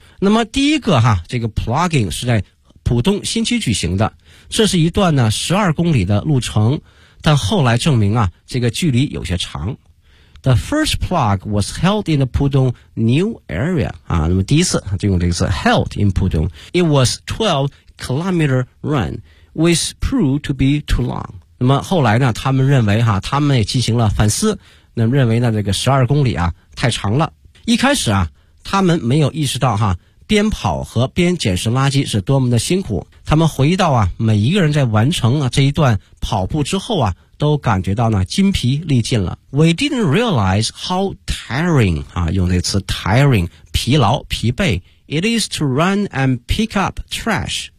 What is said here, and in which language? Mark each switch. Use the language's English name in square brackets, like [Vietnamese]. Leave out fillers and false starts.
[Chinese] 那么第一个哈这个 plugging 是在浦东新区举行的这是一段呢12公里的路程但后来证明啊这个距离有些长。 [English] The first plug was held in the Pudong new area. [Chinese] 啊那么第一次就用这个词 [English] held in Pudong. It was 12 kilometer run, which proved to be too long. [Chinese] 那么后来呢他们认为啊他们也进行了反思那么认为呢这个12公里啊太长了。一开始啊他们没有意识到啊边跑和边捡拾垃圾是多么的辛苦。他们回忆到啊每一个人在完成啊这一段跑步之后啊都感觉到呢筋疲力尽了。 [English] We didn't realize how tiring, [Chinese] 啊用这词 [English] tiring, [Chinese] 疲劳疲惫 [English] ,it is to run and pick up trash.